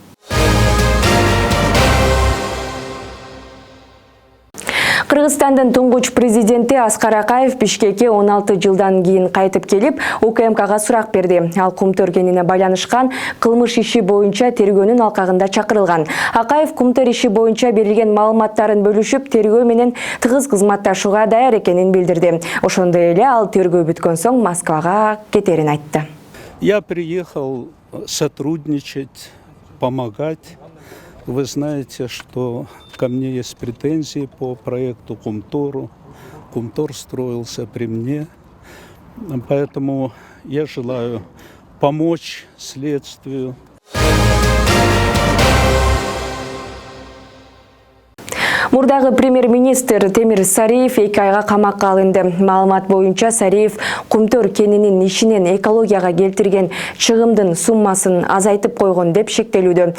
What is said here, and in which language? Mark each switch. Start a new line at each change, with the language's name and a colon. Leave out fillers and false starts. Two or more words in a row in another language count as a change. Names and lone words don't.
Kyrgyz: Кыргызстандын туңгуч президенти Аскар Акаев Бишкекке 16 жылдан кийин кайтып келип, УКМКга сурак берди. Ал кумтөр кенине байланышкан кылмыш иши боюнча тергөөнүн алкагында чакырылган. Акаев кумтөр иши боюнча берилген маалыматтарын бөлүшүп, тергөө менен тыгыз кызматташууга даяр экенин билдирди. Ошондой эле ал тергөө бүткөн соң Москвага кетерин айтты.
Russian: Я приехал сотрудничать, помогать. Вы знаете, что ко мне есть претензии по проекту Кумтору. Кумтор строился при мне. Поэтому я желаю помочь следствию.
Kyrgyz: Мурдагы премьер-министр Темир Сариев 2 айга камакка алынды. Маалымат боюнча Сариев кумтөр кенинин ишинен экологияга келтирген чыгымдын суммасын азайтып койгон деп шектелүүдө.